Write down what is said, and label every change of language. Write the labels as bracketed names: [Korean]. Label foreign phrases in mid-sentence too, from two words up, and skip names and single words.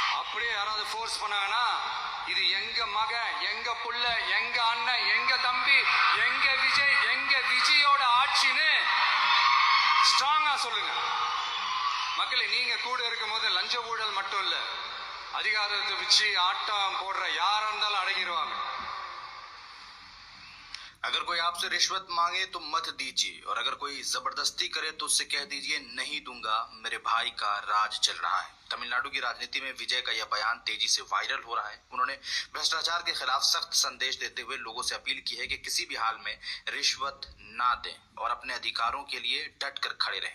[Tamil] அப்படியே யாராவது ஃபோர்ஸ் பண்ணாங்கன்னா இது எங்க மகன், எங்க புள்ள, எங்க அண்ணன், எங்க தம்பி, எங்க விஜய், எங்க விஜயோட ஆட்சின்னு ஸ்ட்ராங்கா சொல்லுங்க. மக்களே, நீங்க கூட இருக்கும் போது லஞ்ச ஊழல் மட்டும் இல்ல, அதிகாரத்தை வச்சு ஆட்டம் போடுற யாரா இருந்தாலும் அடங்கிடுவாங்க. [Hindi] अगर कोई आपसे रिश्वत मांगे तो मत दीजिए, और अगर कोई जबरदस्ती करे तो उससे कह दीजिए नहीं दूंगा, मेरे भाई का राज चल रहा है। तमिलनाडु की राजनीति में विजय का यह बयान तेजी से वायरल हो रहा है। उन्होंने भ्रष्टाचार के खिलाफ सख्त संदेश देते हुए लोगों से अपील की है कि किसी भी हाल में रिश्वत ना दें और अपने अधिकारों के लिए डट कर खड़े रहें।